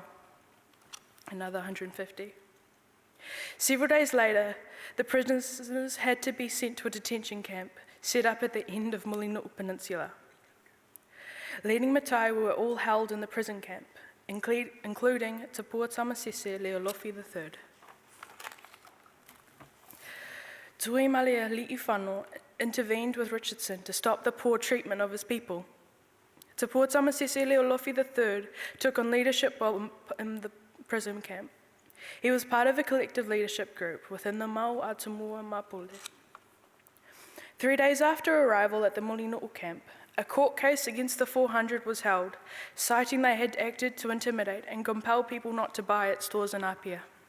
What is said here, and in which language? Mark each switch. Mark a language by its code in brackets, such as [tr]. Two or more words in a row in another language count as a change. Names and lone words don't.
[en] Another 150. Several days later, the prisoners had to be sent to a detention camp set up at the end of Mulinu'u Peninsula. Leading Mitai were all held in the prison camp, including Te Pua Tamasese Leolofi III. Tui Malia Li'i Whano intervened with Richardson to stop the poor treatment of his people. Te Pua Tamasese Leolofi III took on leadership while in the prison camp. He was part of a collective leadership group within the Mau Atumua Mapule. 3 days after arrival at the Mulinu'u camp, a court case against the 400 was held, citing they had acted to intimidate and compel people not to buy at stores in Apia.